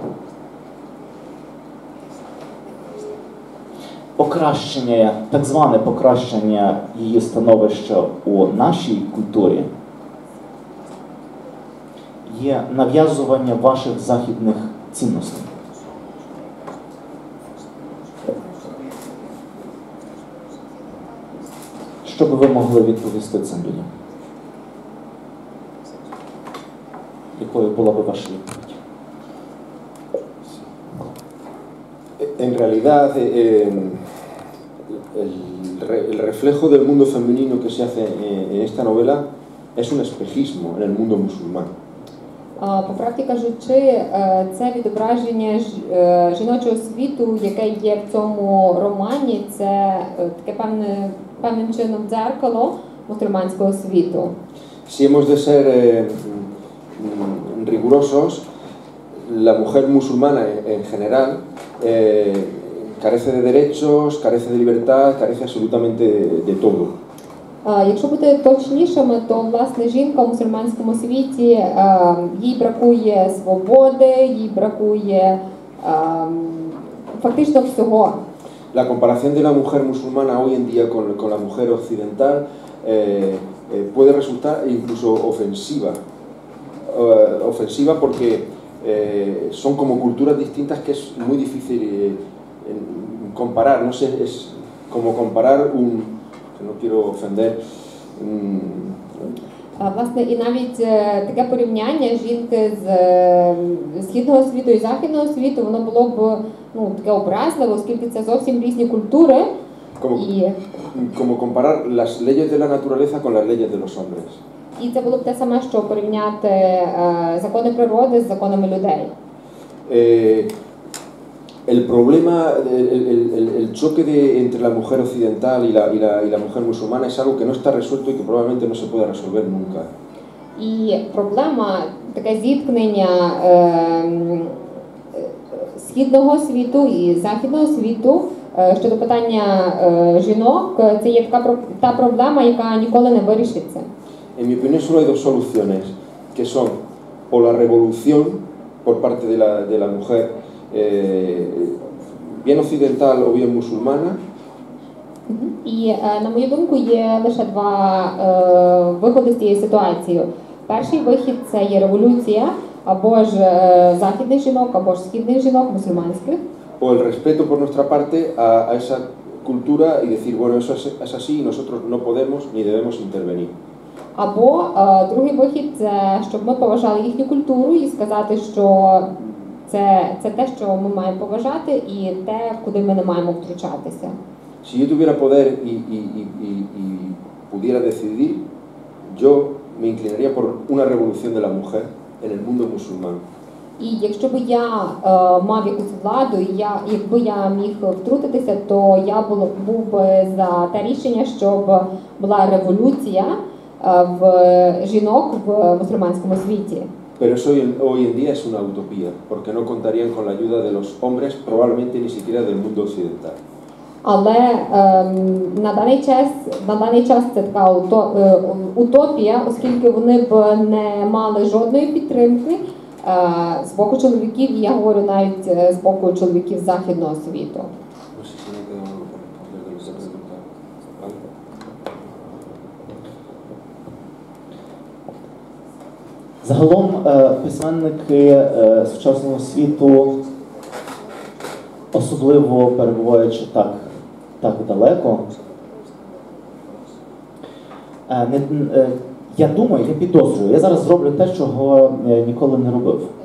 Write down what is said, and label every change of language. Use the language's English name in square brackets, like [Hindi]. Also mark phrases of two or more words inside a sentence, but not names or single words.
[Ukrainian] Покращення, так зване покращення її становища у нашій культурі є нав'язування ваших західних цінностей. Що би ви могли відповісти цим людям? Якою була би ваша відповідь? [Spanish] En realidad, el reflejo del mundo femenino que se hace en esta novela es un espejismo en el mundo musulmán. [Ukrainian] По правді кажучи, це відображення жіночого світу, яке є в цьому романі, це таке певним чином дзеркало мусульманського світу. [Spanish] Si hemos de ser rigurosos, la mujer musulmana en general carece de derechos, carece de libertad, carece absolutamente de todo. [Ukrainian] Якщо бути точнішими, то власне жінка в мусульманському світі, їй бракує свободи, їй бракує фактично всього. [Spanish] La comparación de la mujer musulmana hoy en día con la mujer occidental puede resultar incluso ofensiva. Ofensiva porque son como culturas distintas que es muy difícil comparar. No sé, es como comparar no quiero ofender. [Ukrainian] Власне, і навіть таке порівняння жінки з східного світу і західного світу, воно було б таке образливо, оскільки це зовсім різні культури. [Spanish] Como comparar las leyes de la naturaleza con las leyes de los hombres. [Ukrainian] І це було б те саме, що порівняти закони природи з законами людей. [Spanish] El problema, el choque entre la mujer occidental y la mujer musulmana es algo que no está resuelto y que probablemente no se pueda resolver nunca. [Ukrainian] І проблема, таке зіткнення східного світу і західного світу щодо питання жінок, це є та проблема, яка ніколи не вирішиться. [Spanish] En mi opinión solo hay dos soluciones, que son o la revolución por parte de la mujer bien occidental o bien musulmana. [Ukrainian] І, на мою думку, є лише два виходи з цієї ситуації. Перший вихід – це є революція або ж західних жінок, або ж східних жінок, мусульманських. [Spanish] O el respeto por nuestra parte a esa cultura y decir, bueno, eso es así y nosotros no podemos ni debemos intervenir. [Ukrainian] Або другий вихід – це щоб ми поважали їхню культуру і сказати, що це те, що ми маємо поважати, і те, куди ми не маємо втручатися. [Spanish] Si yo tuviera poder y pudiera decidir, yo me inclinaría por una revolución de la mujer en el mundo musulmán. [Ukrainian] І якщо б я мав якусь владу, і якби я міг втрутитися, то я був би за те рішення, щоб була революція в жінок в мусульманському світі. [Spanish] Pero eso hoy en día es una utopía, porque no contarían con la ayuda de los hombres, probablemente ni siquiera del mundo occidental. [Ukrainian] Але на даний час це така утопія, оскільки вони б не мали жодної підтримки з боку чоловіків, і я говорю навіть з боку чоловіків західного світу. Загалом письменники сучасного світу, особливо перебуваючи так далеко, я думаю, я підозрюю, я зараз зроблю те, чого ніколи не робив.